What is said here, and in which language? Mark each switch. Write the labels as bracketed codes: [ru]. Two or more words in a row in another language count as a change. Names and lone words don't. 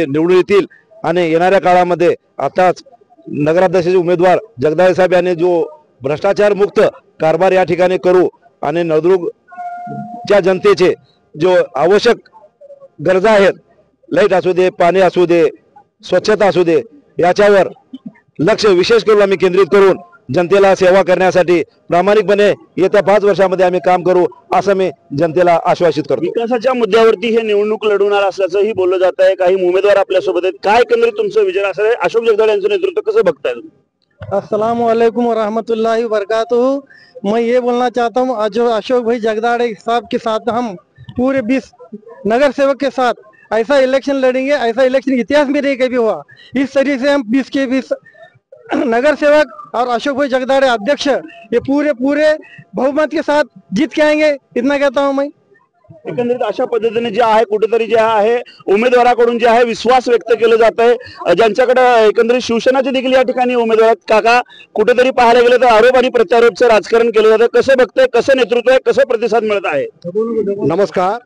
[mr] निवडून येतील आणि येणाऱ्या काळामध्ये आताच नगराध्यक्षाचे उमेदवार जगदाळे साहेब यांनी जो भ्रष्टाचार मुक्त कारभार या ठिकाणी करू आणि नळदुर्गच्या जनतेचे जो आवश्यक गरजा आहेत, लाईट असू दे, पाणी असू दे, स्वच्छता असू दे, याच्यावर लक्ष विशेष करून आम्ही केंद्रित करून जनतेला सेवा करण्यासाठी प्रामाणिकपणे येत्या 5 वर्षामध्ये आम्ही काम करू असं मी जनतेला आश्वासित करतो। विकासाच्या मुद्द्यावरती हे निवडणूक लढवणार असल्याचंही बोललं जात आहे। काही उमेदवार आपल्यासोबत आहेत, काय एकंदरीत तुमचं विजन असं आहे? अशोक जगदाळे यांचं नेतृत्व कसं बघताय? [ar] السلام عليكم ورحمة الله وبركاته. [hi] मैं ये बोलना चाहता हूँ अशोक भाई जगदाळे साहब के साथ हम पूरे 20 नगर सेवक के साथ ऐसा इलेक्शन लड़ेंगे, ऐसा इलेक्शन इतिहास में नहीं कभी हुआ। इस तरीके से हम 20 के 20 नगर सेवक और अशोक भाई जगदाळे अध्यक्ष ये पूरे बहुमत के साथ जीत के आएंगे, इतना कहता हूँ मैं। [mr] एकंदरीत अशा पद्धतीने जे आहे कुठेतरी जे आहे उमेदवाराकडून जे आहे विश्वास व्यक्त केलं जात आहे। ज्यांच्याकडे एकंदरीत शिवसेनाचे देखील या ठिकाणी उमेदवार आहेत। काका, कुठेतरी पाहायला गेलं तर आरोप आणि प्रत्यारोपचं राजकारण केलं जातं, कसं बघतंय, कसं नेतृत्व आहे, कसं प्रतिसाद मिळत आहे? नमस्कार।